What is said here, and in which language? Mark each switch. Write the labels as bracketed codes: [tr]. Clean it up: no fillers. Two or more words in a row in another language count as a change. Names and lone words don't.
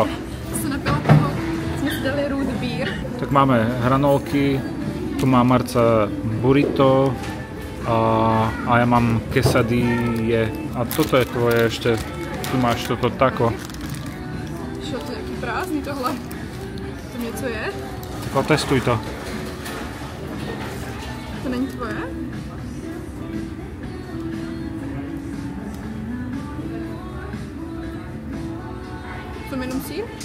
[cs] Se napila toho, jsme si dali [en] root beer. [sk] Tak máme hranolky, tu má Marca burrito a ja mám quesadille. A toto je tvoje ešte, tu máš toto taco. [cs] Čo to je jaký prázdný tohle? To něco je? [sk] Tak otestuj to. [cs] To není tvoje? Som jenom sír?